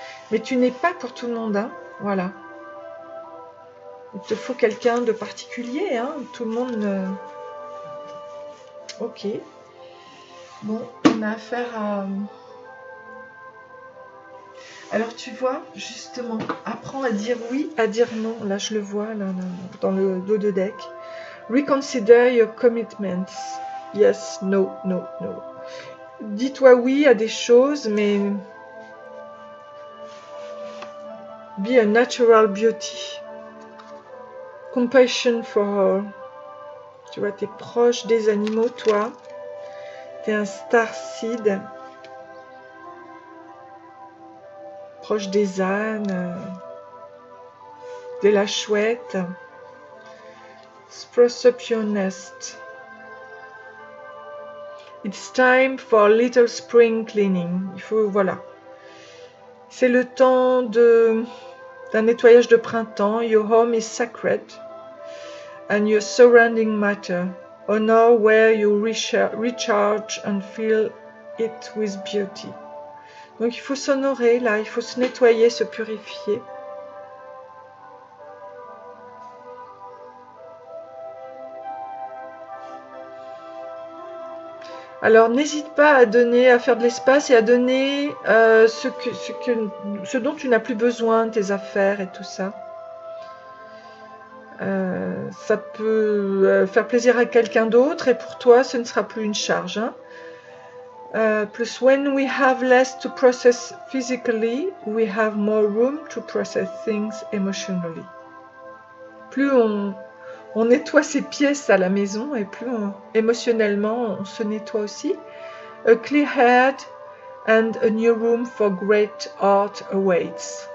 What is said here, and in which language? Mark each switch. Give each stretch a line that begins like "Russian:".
French: Mais tu n'es pas pour tout le monde, hein, voilà. Il te faut quelqu'un de particulier, hein, tout le monde... Ok. Bon, on a affaire à... Alors tu vois, justement, apprends à dire oui, à dire non. Là, je le vois, là, dans le dos de deck.
English: Reconsider your commitments. Yes, no, no, no.
French: Dis-toi oui à des choses, mais...
English: Be a natural beauty. Compassion for all.
French: Tu vois, tu es proche des animaux, toi. Tu es un starseed. Proche des ânes. De la chouette.
English: Spruce up your nest. It's time for little spring cleaning.
French: Il faut, voilà. C'est le temps d'un nettoyage de printemps.
English: Your home is sacred. And your surrounding matter. Honor where you recharge and fill it with beauty.
French: Donc il faut s'honorer là, il faut se nettoyer, se purifier. Alors n'hésite pas à donner, à faire de l'espace et à donner ce dont tu n'as plus besoin, tes affaires et tout ça. Ça peut faire plaisir à quelqu'un d'autre et pour toi ce ne sera plus une charge. Hein.
English: Plus when we have less to process physically, we have more room to process things emotionally.
French: Plus on nettoie ses pièces à la maison et plus émotionnellement on se nettoie aussi.
English: A clear head and a new room for great art awaits.